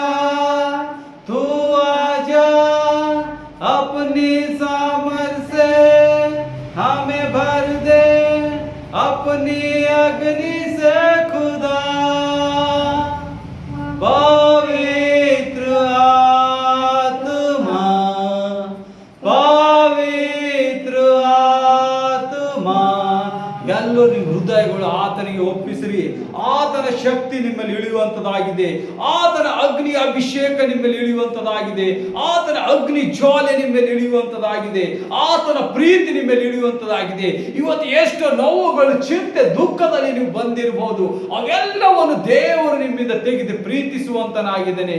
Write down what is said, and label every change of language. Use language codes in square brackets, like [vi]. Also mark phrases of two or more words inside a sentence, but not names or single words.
[hi] तू आजा अपनी सामर्थ से हमें भर दे अपनी अग्नि से खुदा। पवित्र आत्मा पवित्र आत्मा [kn] ಎಲ್ಲರೂ ಹೃದಯಗಳು ಆತನಿಗೆ ಒಪ್ಪಿಸಿರಿ. ಆತನ ಶಕ್ತಿ ನಿಮ್ಮಲ್ಲಿ ಇಳಿಯುವಂತದಾಗಿದೆ. ಆತನ ಅಗ್ನಿ ಅಭಿಷೇಕ ನಿಮ್ಮಲ್ಲಿ ಇಳಿಯುವಂತದಾಗಿದೆ. ಆತನ ಅಗ್ನಿ ಜ್ವಾಲೆ ನಿಮ್ಮಲ್ಲಿ ಇಳಿಯುವಂತದಾಗಿದೆ. ಆತನ ಪ್ರೀತಿ ನಿಮ್ಮಲ್ಲಿ ಇಳಿಯುವಂತದಾಗಿದೆ. ಇವತ್ತು ಎಷ್ಟು ನೋವುಗಳು ಚಿಂತೆ ದುಃಖದಲ್ಲಿ ನೀವು ಬಂದಿರಬಹುದು, ಅವೆಲ್ಲವನ್ನು ದೇವರು ನಿಮ್ಮಿಂದ ತೆಗೆದು ಪ್ರೀತಿಸುವಂತನಾಗಿದ್ದಾನೆ.